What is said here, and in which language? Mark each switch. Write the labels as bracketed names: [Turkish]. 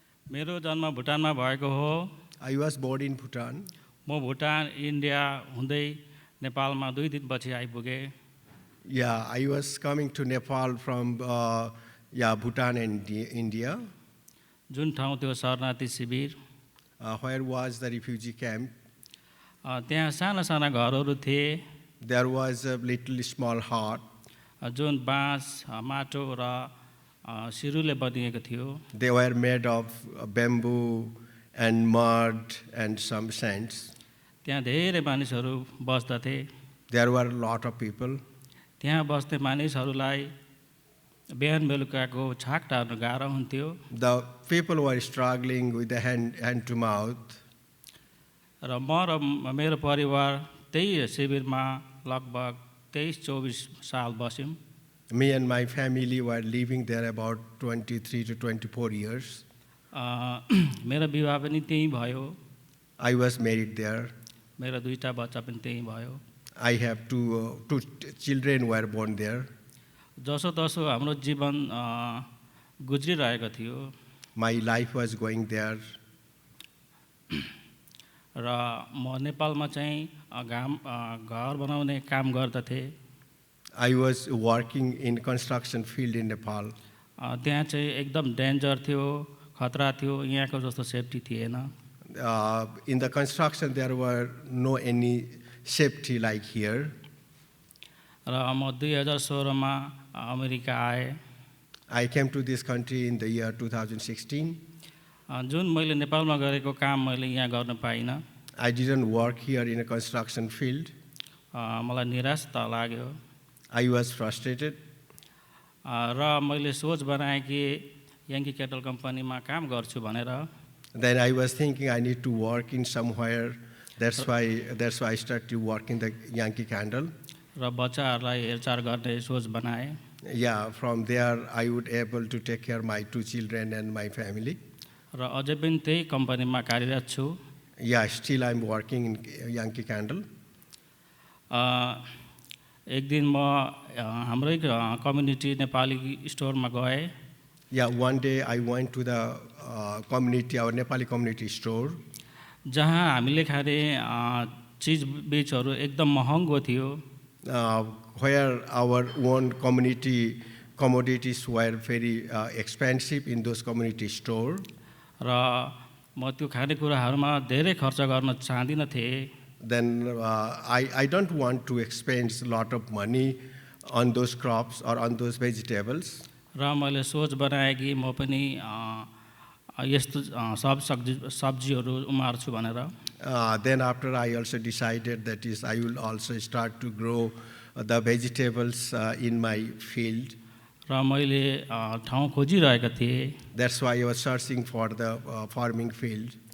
[Nepali] मेरो जन्म भुटानमा भएको हो. [English] I was born in Bhutan. [Nepali] म भुटान, इन्डिया हुँदै नेपालमा 2 दिनपछि आइपुगे. [English] Yeah, I was coming to Nepal from Bhutan and India. [Nepali] जुन ठाउँ त्यो शरणार्थी शिविर. [English] Where was the refugee camp? [Nepali] त्यहाँ साना साना घरहरू थिए. [English] There was a little small hut. [Nepali] जुन बाँस, माटो र सिरुले बनिएको थियो. [English] They were made of bamboo and mud and some sands. [Nepali] त्यहाँ धेरै मानिसहरू बस्दथे. [English] There were a lot of people. [Nepali] त्यहाँ बस्ने मानिसहरूलाई बिहान बेलुकाको छाक टार्न गाह्रो हुन्थ्यो. [English] The people were struggling with the hand to mouth. [Nepali] र म र मेरो परिवार त्यही शिविरमा लगभग 23-24 साल बस्यौँ. [English] Me and my family were living there about 23 to 24 years. [Nepali] मेरो विवाह पनि त्यही भयो. [English] I was married there. [Nepali] मेरो 2टा बच्चा पनि त्यही भयो. [English] I have two children were born there. [Nepali] जसो तसो हाम्रो जीवन गुज्रिरहेको थियो. [English] My life was going there. [Nepali] र म नेपालमा चाहिँ घर बनाउने काम गर्दथे. [English] I was working in construction field in Nepal. [Nepali] त्यहाँ चाहिँ एकदम डेन्जर थियो, खतरा थियो. यहाँको जस्तो सेफ्टी थिएन. [English] In the construction there were no any safety like here. [Nepali] र म 2016 मा अमेरिका आएँ. [English] I came to this country in the year 2016. [Nepali] जुन मैले नेपालमा गरेको काम मैले यहाँ गर्न पाइनँ. [English] I didn't work here in a construction field. [Nepali] मलाई निराश त लाग्यो. [English] I was frustrated. [Nepali] र मैले सोच बनाएँ कि याङ्की केटल कम्पनीमा काम गर्छु भनेर. [English] Then I was thinking I need to work in somewhere. That's why I started working the Yankee Candle. [Nepali] र बच्चाहरूलाई हेरचाह गर्ने सोच बनाएँ. [English] Yeah, from there I would able to take care of my 2 children and my family. [Nepali] र अझै पनि त्यही कम्पनीमा कार्यरत छु. [English] Yeah, still I'm working in Yankee Candle. [Nepali] एक दिन म हाम्रै कम्युनिटी नेपाली स्टोरमा गएँ. [English] Yeah, one day I went to the community, our Nepali community store. [Nepali] जहाँ हामीले खाने चिज बिजहरू एकदम महँगो थियो [English] Where our own community commodities were very expensive in those community store. [Nepali] र म त्यो खानेकुराहरूमा धेरै खर्च गर्न चाहदिनँ थिएँ [English] Then I don't want to expend a lot of money on those crops or on those vegetables. [Nepali] र मैले सोच बनाएँ कि म पनि यस्तो सब्जीहरू उमार्छु भनेर [English] Then after I also decided that is I will also start to grow the vegetables in my field. [Nepali] र मैले ठाउँ खोजिरहेको थिएँ [English] That's why I was searching for the farming field.